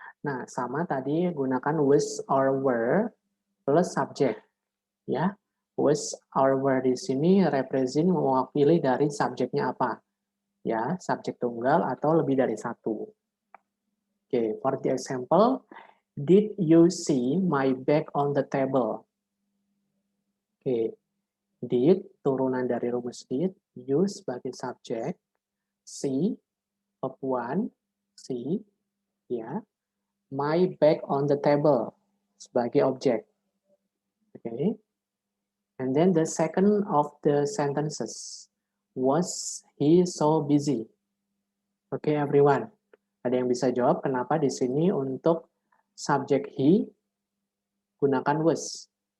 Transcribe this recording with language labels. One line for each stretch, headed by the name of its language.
Indonesian: Nah, sama tadi gunakan
English: was or were
Indonesian: plus subject ya. Was or were di sini represent mewakili dari subjeknya apa? Ya, subjek tunggal atau lebih dari satu.
English: Oke, for the example, did you see my bag on the table?
Indonesian: Oke, did turunan dari rumus did, use sebagai subjek, see verb one, see ya,
English: my bag on the table
Indonesian: sebagai objek. Okay.
English: And then the second of the sentences, was he so busy? Oke, everyone.
Indonesian: Ada yang bisa jawab kenapa di sini untuk subjek he gunakan was?